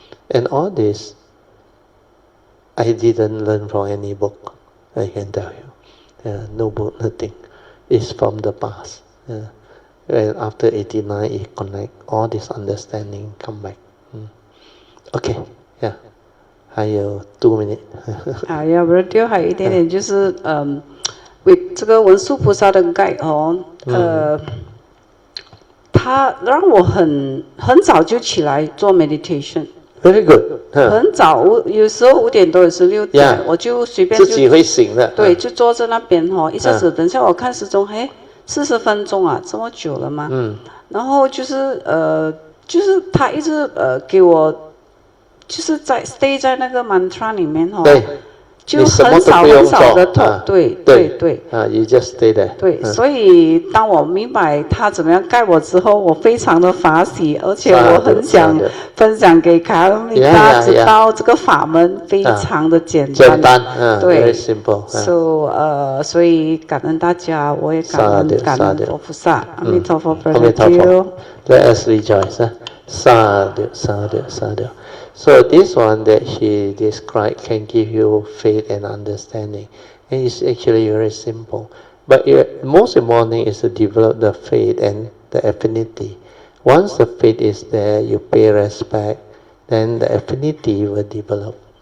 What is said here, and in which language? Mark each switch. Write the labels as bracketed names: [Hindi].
[English] And all this, I didn't learn from any book, I can tell you. No book, nothing. It's from the past. And after 89, it connect, all this understanding come back. Okay, yeah. [Chinese] 还有 [English] 2 minutes [Chinese] 要不然就还有一点点就是为这个文殊菩萨的 guide 他让我很早就起来做 meditation。 [English] Very good. [Chinese] 很早，有时候5点多，有时6点， 我就随便就自己会醒的。对，就坐在那边一下子，等一下我看时钟，40分钟啊，这么久了吗？然后就是他一直给我，就是在 stay 在那个 mantra 里面对。就很少的痛，对。 [English] You just stay there. [Chinese] 对，所以当我明白他怎么样带我之后，我非常的法喜，而且我很想分享给卡罗米大家知道这个法门非常的简单，对 ，so 所以感恩大家，我也感恩佛菩萨，阿弥陀佛 ， [English] Thank you. Let us rejoice. Sadhu, sadhu, sadhu. So this one that she described can give you faith and understanding. And it's actually very simple. But most important is to develop the faith and the affinity. Once the faith is there, you pay respect, then the affinity will develop.